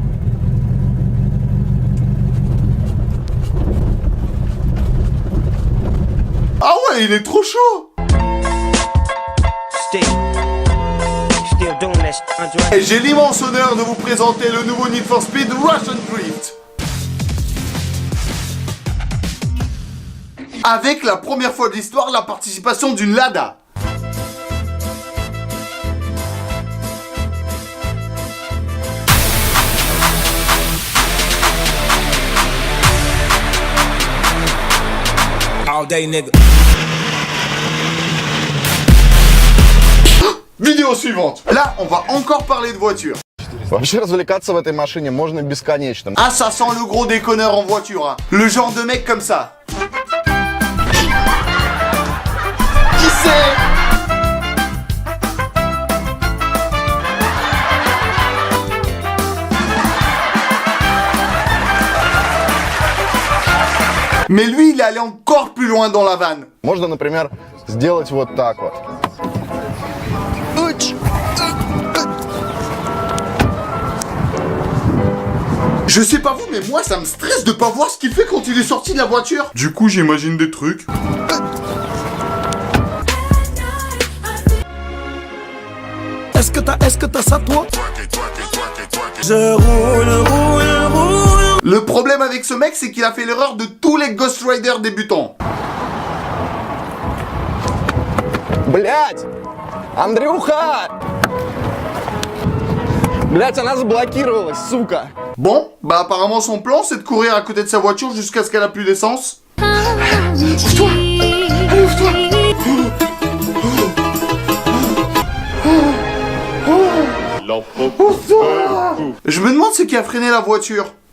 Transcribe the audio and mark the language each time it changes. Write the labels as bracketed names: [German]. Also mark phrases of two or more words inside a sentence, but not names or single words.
[French] Ah ouais, il est trop chaud. Et j'ai l'immense honneur de vous présenter le nouveau Need for Speed Russian Drift. Avec la première fois de l'histoire, la participation d'une Lada. [English] All day, nigga. [French] Vidéo suivante. Là, on va encore parler de voiture. [Russian] Вообще развлекаться в этой машине можно бесконечно. [French] Ah, ça sent le gros déconneur en voiture, hein. Le genre de mec comme ça. Qui c'est? Mais lui, il est allé encore plus loin dans la vanne. [Russian] Можно, например, сделать вот так вот. [French] Je sais pas vous, mais moi ça me stresse de pas voir ce qu'il fait quand il est sorti de la voiture. Du coup, j'imagine des trucs. Est-ce que t'as ça, toi? Le problème avec ce mec, c'est qu'il a fait l'erreur de tous les Ghost Rider débutants. [Russian] Блять! Андрюха! Блять, она заблокировалась, сука! [French] Bon, bah apparemment son plan, c'est de courir à côté de sa voiture jusqu'à ce qu'elle a plus d'essence. Ouvre-toi! Allez, ouvre-toi! Ouvre-toi! Je me demande ce qui a freiné la voiture.